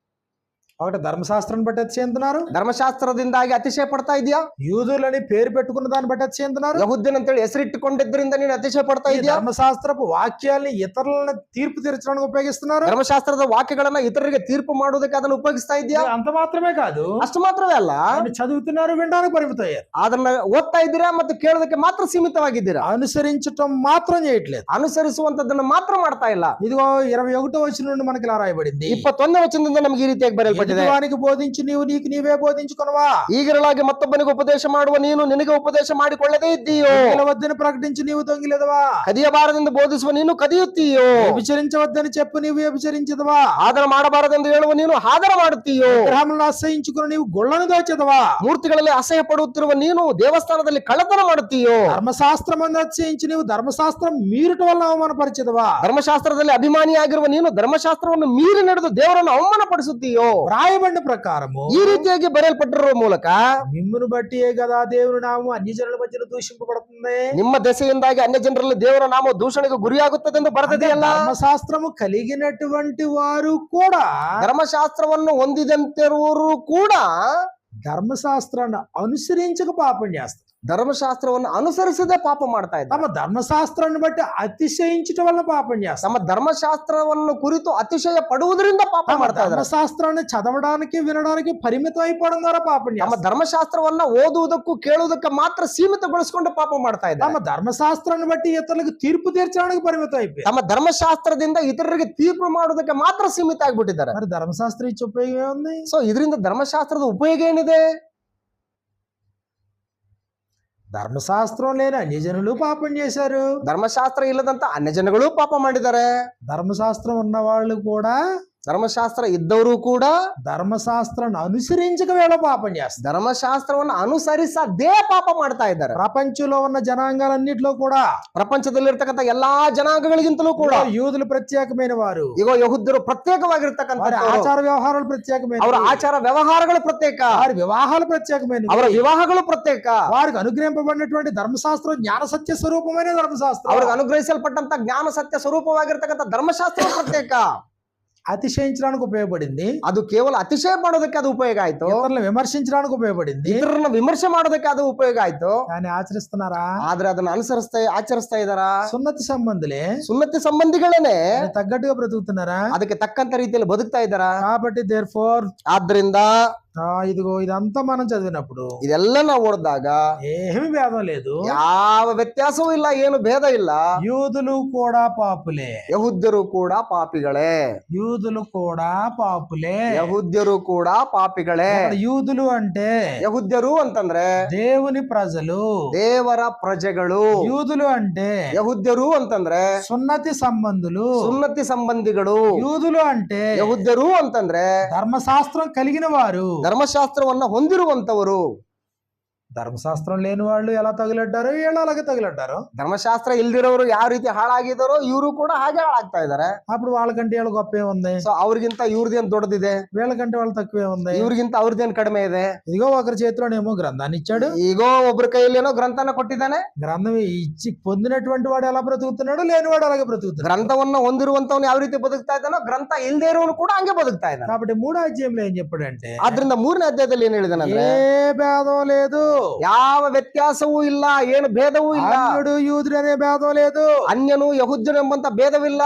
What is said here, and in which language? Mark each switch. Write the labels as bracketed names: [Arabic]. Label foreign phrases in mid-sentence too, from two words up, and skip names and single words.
[Telugu] ఒకటి ధర్మశాస్త్రాన్ని బట్టి అతిశయింతున్నారు, [Kannada] ಧರ್ಮಶಾಸ್ತ್ರದಿಂದಾಗಿ ಅತಿಶಯ ಪಡ್ತಾ ಇದೆಯಾ? [Telugu] యూదులని పేరు పెట్టుకున్న దాన్ని బట్టి అతిశయింతున్నారు. [Kannada] ಯಹೂದ್ಯನ್ ಅಂತೇಳಿ ಹೆಸರಿಟ್ಟುಕೊಂಡಿದ್ದರಿಂದ ನೀನು ಅತಿಶಯ ಪಡ್ತಾ [Telugu] ఈ [Kannada] ಇದೆಯಾ? [Telugu] ధర్మశాస్త్రపు వాక్యాల్ని ఇతరులను తీర్పు తీర్చడానికి ఉపయోగిస్తున్నారు. [Kannada] ಧರ್ಮಶಾಸ್ತ್ರದ ವಾಕ್ಯಗಳನ್ನ ಇತರರಿಗೆ ತೀರ್ಪು ಮಾಡುವುದಕ್ಕೆ ಅದನ್ನು ಉಪಯೋಗಿಸ್ತಾ ಇದೆಯಾ? [Telugu] అంత మాత్రమే కాదు, [Kannada] ಅಷ್ಟು ಮಾತ್ರವೇ ಅಲ್ಲ, [Telugu] ఆయన చదువుతున్నారు, వినడానికి పరిమితయ్యారు. [Kannada] ಅದನ್ನ ಓದ್ತಾ ಇದ್ದೀರಾ ಮತ್ತು ಕೇಳೋದಕ್ಕೆ ಮಾತ್ರ ಸೀಮಿತವಾಗಿದ್ದೀರಾ. [Telugu] అనుసరించటం మాత్రం చేయట్లేదు. [Kannada] ಅನುಸರಿಸುವಂತದ್ದನ್ನು ಮಾತ್ರ ಮಾಡ್ತಾ ಇಲ್ಲ. [Telugu] ఇదిగో 21వ వచనం నుండి మనకి ఇలా రాయబడింది, [Kannada] 21ನೇ ವಚನದಿಂದ ನಮಗೆ ಈ ರೀತಿಯಾಗಿ ಬರೆಯಲ್ಪಟ್ಟಿದೆ. [Telugu] ఎదుటివానికి బోధించి నీవు నీకు నీవే బోధించుకొనవా? [Kannada] ಈಗಿರಲಾಗಿ ಮತ್ತೊಬ್ಬನಿಗೆ ಉಪದೇಶ ಮಾಡುವ ನೀನು ನಿನಗೆ ಉಪದೇಶ ಮಾಡಿಕೊಳ್ಳದೇ ಇದ್ದೀಯೋ? [Telugu] వద్దని ప్రకటించి నీవు దొంగిలేదవా? [Kannada] ಕದಿಯಬಾರದೆಂದು ಬೋಧಿಸುವ ನೀನು ಕದಿಯುತ್ತೀಯೋ? [Telugu] వ్యభిచరించవద్దని చెప్పు నీవు వ్యభిచరించదవా? [Kannada] ಆದರ ಮಾಡಬಾರದೆಂದು ಹೇಳುವ ನೀನು ಆದರ ಮಾಡುತ್ತೀಯೋ? [Telugu] విగ్రహములను అసహించుకుని నీవు గుళ్ళను దోచెదవా? [Kannada] ಮೂರ್ತಿಗಳಲ್ಲಿ ಅಸಹ್ಯ ಪಡುತ್ತಿರುವ ನೀನು ದೇವಸ್ಥಾನದಲ್ಲಿ ಕಳ್ಳತನ ಮಾಡುತ್ತೀಯೋ? [Telugu] ధర్మశాస్త్రం అతిశయించి నీవు ధర్మశాస్త్రం మీరుట వల్ల అవమానపరిచెదవా? [Kannada] ಧರ್ಮಶಾಸ್ತ್ರದಲ್ಲಿ ಅಭಿಮಾನಿಯಾಗಿರುವ ನೀನು ಧರ್ಮಶಾಸ್ತ್ರವನ್ನು ಮೀರಿ ನಡೆದು ದೇವರನ್ನು ಅವಮಾನಪಡಿಸುತ್ತೀಯೋ? [Telugu] రాయబడిన ప్రకారము [Kannada] ಈ ರೀತಿಯಾಗಿ ಬರೆಯಲ್ಪಟ್ಟಿರುವ ಮೂಲಕ [Telugu] మిమ్మును బట్టియే కదా దేవుని నామము అన్య జనుల మధ్యన దూషింపబడుతుంది. [Kannada] ನಿಮ್ಮ ದೆಸೆಯಿಂದಾಗಿ ಅನ್ಯ ಜನರಲ್ಲಿ ದೇವರ ನಾಮ ದೂಷಣೆಗೆ ಗುರಿಯಾಗುತ್ತದೆ ಎಂದು ಬರೆದಿದೆಯಲ್ಲ. [Telugu] ధర్మశాస్త్రము కలిగినటువంటి వారు కూడా [Kannada] ಧರ್ಮಶಾಸ್ತ್ರವನ್ನು ಹೊಂದಿದಂತಿರುವವರು ಕೂಡ [Telugu] ధర్మశాస్త్రాన్ని అనుసరించక పాపం చేస్తారు. [Kannada] ಧರ್ಮಶಾಸ್ತ್ರವನ್ನು ಅನುಸರಿಸದೆ ಪಾಪ ಮಾಡ್ತಾ ಇದ್ದಾರೆ. [Telugu] తమ ధర్మశాస్త్రాన్ని బట్టి అతిశయించటం వల్ల పాపం చేస్తారు. [Kannada] ನಮ್ಮ ಧರ್ಮಶಾಸ್ತ್ರವನ್ನು ಕುರಿತು ಅತಿಶಯ ಪಡುವುದರಿಂದ ಪಾಪ [Telugu] తమ [Kannada] ಮಾಡ್ತಾ ಇದ್ದಾರೆ. [Telugu] ధర్మశాస్త్రాన్ని చదవడానికి వినడానికి పరిమితం అయిపోవడం ద్వారా పాపం [Kannada] ನಮ್ಮ [Telugu] చేస్తారు. [Kannada] ಧರ್ಮಶಾಸ್ತ್ರವನ್ನ ಓದುವುದಕ್ಕೂ ಕೇಳುವುದಕ್ಕೆ ಮಾತ್ರ ಸೀಮಿತಗೊಳಿಸಿಕೊಂಡು ಪಾಪ ಮಾಡ್ತಾ ಇದ್ದಾರೆ. [Telugu] తమ ధర్మశాస్త్రాన్ని బట్టి ఇతరులకు తీర్పు తీర్చడానికి పరిమితం అయిపోయారు. [Kannada] ತಮ್ಮ ಧರ್ಮಶಾಸ್ತ್ರದಿಂದ ಇತರರಿಗೆ ತೀರ್ಪು ಮಾಡುವುದಕ್ಕೆ ಮಾತ್ರ ಸೀಮಿತ ಆಗ್ಬಿಟ್ಟಿದ್ದಾರೆ. [Telugu] మరి ధర్మశాస్త్రం ఇచ్చే ఉపయోగం ఏముంది? [Kannada] ಸೊ ಇದರಿಂದ ಧರ್ಮಶಾಸ್ತ್ರದ ಉಪಯೋಗ ಏನಿದೆ? [Telugu] ధర్మశాస్త్రం లేని అన్యజనులు పాపం చేశారు. [Kannada] ಧರ್ಮಶಾಸ್ತ್ರ ಇಲ್ಲದಂತ ಅನ್ಯ ಜನಗಳು ಪಾಪ ಮಾಡಿದ್ದಾರೆ. [Telugu] ధర్మశాస్త్రం ఉన్న వాళ్ళు కూడా [Kannada] ಧರ್ಮಶಾಸ್ತ್ರ ಇದ್ದವರು ಕೂಡ [Telugu] ధర్మశాస్త్రాన్ని అనుసరించక వేళ పాపం చేస్తారు. [Kannada] ಧರ್ಮಶಾಸ್ತ್ರವನ್ನು ಅನುಸರಿಸದೇ ಪಾಪ ಮಾಡ್ತಾ ಇದ್ದಾರೆ. [Telugu] ప్రపంచంలో ఉన్న జనాంగాలన్నిటిలో కూడా [Kannada] ಪ್ರಪಂಚದಲ್ಲಿರ್ತಕ್ಕಂಥ ಎಲ್ಲಾ ಜನಾಂಗಗಳಿಗಿಂತಲೂ ಕೂಡ [Telugu] యూదులు ప్రత్యేకమైన వారు, [Kannada] ಈಗ ಯಹೂದ್ಯರು ಪ್ರತ್ಯೇಕವಾಗಿರ್ತಕ್ಕಂಥ [Telugu] వారి ఆచార వ్యవహారాలు ప్రత్యేకమైన, [Kannada] ಅವರ ಆಚಾರ ವ್ಯವಹಾರಗಳು ಪ್ರತ್ಯೇಕ, [Telugu] వారి వివాహాలు ప్రత్యేకమైన, [Kannada] ಅವರ ವಿವಾಹಗಳು ಪ್ರತ್ಯೇಕ, [Telugu] వారికి అనుగ్రహింపబడినటువంటి ధర్మశాస్త్రం జ్ఞాన సత్య స్వరూపమైన ధర్మశాస్త్రం, [Kannada] ಅವ್ರಿಗೆ ಅನುಗ್ರಹಿಸಲ್ಪಟ್ಟಂತ ಜ್ಞಾನ ಸತ್ಯ ಸ್ವರೂಪವಾಗಿರ್ತಕ್ಕಂಥ ಧರ್ಮಶಾಸ್ತ್ರ ಪ್ರತ್ಯೇಕ. [Telugu] అతిశయించడానికి ఉపయోగపడింది, [Kannada] ಅದು ಕೇವಲ ಅತಿಶಯ ಮಾಡೋದಕ್ಕೆ ಅದು ಉಪಯೋಗ ಆಯ್ತು. [Telugu] ఇతరులను విమర్శించడానికి ఉపయోగపడింది, [Kannada] ಇತರರನ್ನ ವಿಮರ್ಶೆ ಮಾಡೋದಕ್ಕೆ ಅದು ಉಪಯೋಗ ಆಯ್ತು. [Telugu] కానీ ఆచరిస్తున్నారా? [Kannada] ಆದ್ರೆ ಅದನ್ನ ಆಚರಿಸ್ತಾ ಇದಾರ? [Telugu] సున్నతి సంబంధులే [Kannada] ಸುನ್ನತಿ ಸಂಬಂಧಿಗಳೇನೆ [Telugu] దానికి తగ్గట్టుగా బ్రతుకుతున్నారా? [Kannada] ಅದಕ್ಕೆ ತಕ್ಕಂತ ರೀತಿಯಲ್ಲಿ ಬದುಕ್ತಾ ಇದ್ದಾರ. [Telugu] కాబట్టి దేర్ఫోర్ [Kannada] ಆದ್ರಿಂದ [Telugu] ఇదిగో ఇదంతా మనం చదివినప్పుడు [Kannada] ಇದೆಲ್ಲ ನಾವು ಓದಿದಾಗ [Telugu] ఏమీ భేదం లేదు, [Kannada] ಯಾವ ವ್ಯತ್ಯಾಸವೂ ಇಲ್ಲ, ಏನು ಭೇದ ಇಲ್ಲ. [Telugu] యూదులు కూడా పాపులే, [Kannada] ಯಹೂದ್ಯರು ಕೂಡ ಪಾಪಿಗಳೇ, [Telugu] యూదులు కూడా పాపులే. [Kannada] ಯಹೂದ್ಯರು ಕೂಡ ಪಾಪಿಗಳೇ. [Telugu] ఇక్కడ యూదులు అంటే [Kannada] ಯಹೂದ್ಯರು ಅಂತಂದ್ರೆ [Telugu] దేవుని ప్రజలు, [Kannada] ದೇವರ ಪ್ರಜೆಗಳು. [Telugu] యూదులు అంటే [Kannada] ಯಹೂದ್ಯರು ಅಂತಂದ್ರೆ [Telugu] సున్నతి సంబంధులు, [Kannada] ಸುನ್ನತಿ ಸಂಬಂಧಿಗಳು. [Telugu] యూదులు అంటే [Kannada] ಯಹೂದ್ಯರು ಅಂತಂದ್ರೆ [Telugu] ధర్మశాస్త్రం కలిగిన వారు. [Kannada] ಧರ್ಮಶಾಸ್ತ್ರವನ್ನ ಹೊಂದಿರುವಂತವರು. [Telugu] ధర్మశాస్త్రం లేని వాళ్ళు ఎలా తగులడ్డారో వీళ్ళు అలాగే తగులడ్డారు. [Kannada] ಧರ್ಮಶಾಸ್ತ್ರ ಇಲ್ದಿರೋರು ಯಾವ ರೀತಿ ಹಾಳಾಗಿದ್ದಾರೋ ಇವರು ಕೂಡ ಹಾಗೆ ಹಾಳಾಗ್ತಾ ಇದಾರೆ. [Telugu] అప్పుడు వాళ్ళకంటే వీళ్ళు గొప్పే ఉంది, [Kannada] ಸೊ ಅವ್ರಿಗಿಂತ ಇವ್ರದೇನ್ ದೊಡ್ಡದಿದೆ, [Telugu] వీళ్ళకంటే వాళ్ళు తక్కువే ఉంది. [Kannada] ಇವ್ರಿಗಿಂತ ಅವ್ರದೇನ್ ಕಡಿಮೆ ಇದೆ. [Telugu] ఇదిగో ఒకరి చేతిలోనేమో గ్రంథాన్ని ఇచ్చాడు, [Kannada] ಈಗೋ ಒಬ್ರ ಕೈಯಲ್ಲೇನೋ ಗ್ರಂಥನ ಕೊಟ್ಟಿದ್ದಾನೆ. [Telugu] గ్రంథం ఇచ్చి పొందినటువంటి వాడు ఎలా బ్రతుకుతున్నాడు, లేనివాడు అలాగే బ్రతుకుతున్నాడు. [Kannada] ಗ್ರಂಥವನ್ನ ಹೊಂದಿರುವಂತವನು ಯಾವ ರೀತಿ ಬದುಕ್ತಾ ಇದ್ದಾನೋ ಗ್ರಂಥ ಇಲ್ದೇ ಇರೋನು ಕೂಡ ಹಂಗೆ ಬದುಕ್ತಾ ಇದ್ದಾನೆ. [Telugu] కాబట్టి 3వ అధ్యాయంలో ఏం చెప్పాడంటే [Kannada] ಆದ್ರಿಂದ 3ನೇ ಅಧ್ಯಾಯದಲ್ಲಿ ಏನ್ ಹೇಳಿದಾನಂದ್ರೆ [Telugu] ఏ భేదం లేదు, [Kannada] ಯಾವ ವ್ಯತ್ಯಾಸವೂ ಇಲ್ಲ, ಏನು ಭೇದವೂ ಇಲ್ಲ. [Telugu] అన్యుడు యూదుడు అనే భేదం లేదు. [Kannada] ಅನ್ಯನು ಯಹೂದ್ಯನು ಎಂಬಂತ ಭೇದವಿಲ್ಲ.